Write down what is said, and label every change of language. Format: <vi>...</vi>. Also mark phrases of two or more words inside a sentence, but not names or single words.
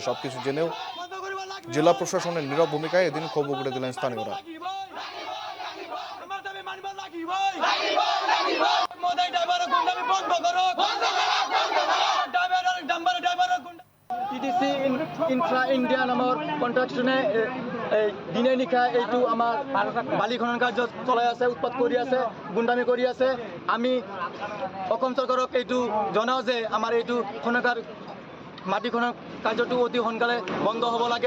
<bn>সবকিছু জেনেও জেলা প্রশাসনের নীরব ভূমিকায় এদিন ক্ষোভ উগড়ে দিলেন স্থানীয়রা।</bn> <as>টিডিসি ইনফ্রা ইন্ডিয়া নামৰ কন্ট্রাকশনে দিনে নিশা এইটো আমাৰ বালি খনন কাৰ্য চলাই আছে, উৎপাত কৰি আছে, গুণ্ডামি কৰি আছে। আমি অসম চৰকাৰক এইটো জনাওঁ যে আমাৰ এইটো খনন মাটি খনন কাৰ্যটো অতি সোনকালে বন্ধ হ'ব লাগে।</as>